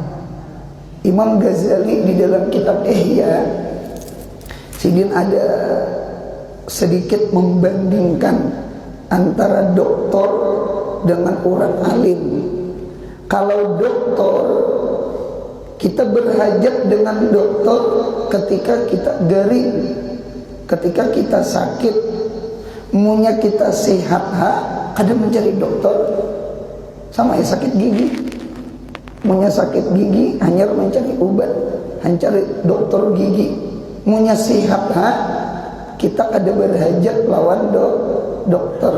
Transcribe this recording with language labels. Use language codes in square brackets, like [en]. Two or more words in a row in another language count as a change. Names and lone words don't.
[id] Imam Ghazali di dalam kitab Ihya Sidin ada sedikit membandingkan antara doktor dengan orang alim. Kalau doktor Kita berhajat dengan dokter ketika kita garing, ketika kita sakit, munya kita sehat kada mencari dokter. Sama ya sakit gigi, munya sakit gigi hanya mencari obat, hanya cari dokter gigi. Munya sehat kita kada berhajat lawan dokter.